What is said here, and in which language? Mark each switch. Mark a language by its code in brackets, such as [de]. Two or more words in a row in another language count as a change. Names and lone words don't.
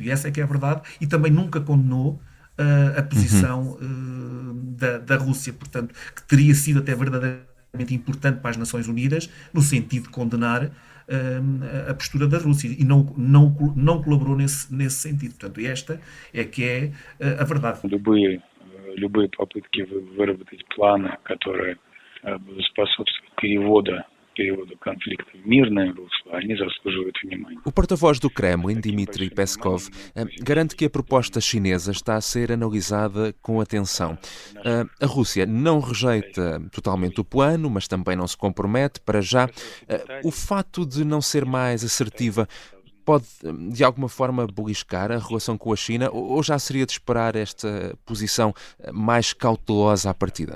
[pt] E essa é que é a verdade, e também nunca condenou a posição da Rússia, portanto, que teria sido até verdadeiramente importante para as Nações Unidas, no sentido de condenar a postura da Rússia, e não colaborou nesse sentido. Portanto, esta é que é a verdade. [ru] Любые попытки выработать планы, которые способствуют переводу конфликта в мирное русло, они заслуживают внимания. [pt] O porta-voz do Kremlin, Dmitry Peskov, garante que a proposta chinesa está a ser analisada com atenção. A Rússia não rejeita totalmente o plano, mas também não se compromete para já. O fato de não ser mais assertiva pode, de alguma forma, beliscar a relação com a China, ou já seria de esperar esta posição mais cautelosa à partida?